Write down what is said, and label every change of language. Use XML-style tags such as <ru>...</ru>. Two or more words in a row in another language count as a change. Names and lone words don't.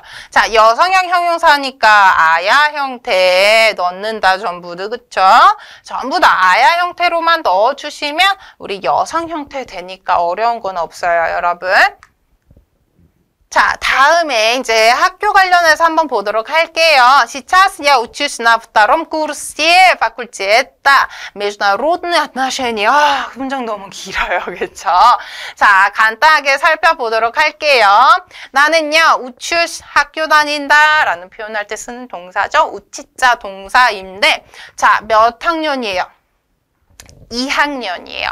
<ko>자, 여성형 형용사니까 아야 형태에 넣는다, 전부 다. 그쵸? 전부 다 아야 형태로만 넣어주시면 우리 여성 형태 되니까 어려운 건 없어요, 여러분. 자, 다음에 이제 학교 관련해서 한번 보도록 할게요.</ko> <ru>Сейчас я учусь на втором курсе факультета международные отношения.</ru> <ko>아, 문장 너무 길어요. 그렇죠? 자, 간단하게 살펴보도록 할게요. 나는요, учусь 학교 다닌다 라는 표현할 때 쓰는 동사죠. 우치자 동사인데, 자, 몇 학년이에요? 2학년이에요.</ko>